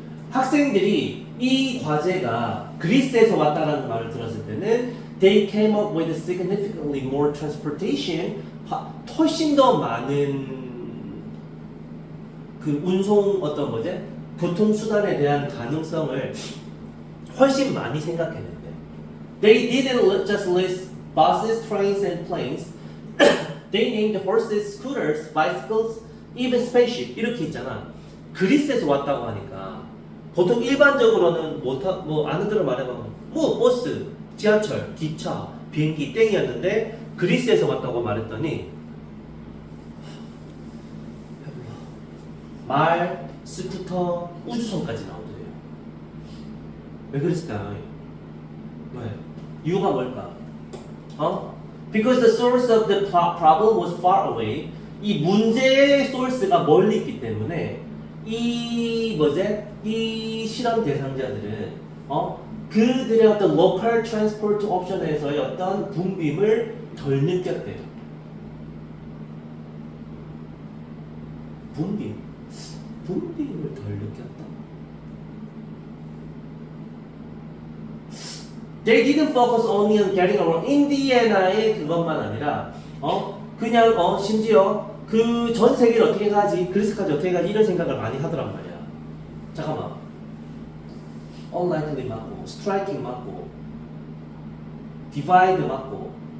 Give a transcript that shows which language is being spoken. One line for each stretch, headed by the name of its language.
Korean: 학생들이 이 과제가 그리스에서 왔다라는 말을 들었을 때는
English: they came up with significantly more transportation,
Korean: 훨씬 더 많은 그 운송 어떤 뭐지? 교통수단에 대한 가능성을 훨씬 많이 생각했는데
English: they didn't just list buses, trains, and planes. They named horses, scooters, bicycles, even spaceship
Korean: 이렇게 있잖아. 그리스에서 왔다고 하니까 보통 일반적으로는 뭐 아는 대로 말해보면 뭐 버스, 지하철, 기차, 비행기 땡이었는데 그리스에서 왔다고 말했더니 말, 스쿠터, 우주선까지 나오더래요. 왜 그랬을까요? 왜? 이유가 뭘까?
English: Because the source of the problem was far away.
Korean: 이 문제의 소스가 멀리 있기 때문에 이 실험 대상자들은 그들의 어떤
English: local transport
Korean: 옵션에서의 어떤 붐빔을 덜 느꼈대요. 붐빔을 덜 느꼈다.
English: They didn't focus only on getting around.
Korean: 인디애나의 그것만 아니라 그냥 심지어 그 전 세계를 어떻게 가지, 그리스까지 어떻게 가지 이런 생각을 많이 하더란 말이야. 잠깐만. Unlikely 맞고, striking 맞고, divide 맞고.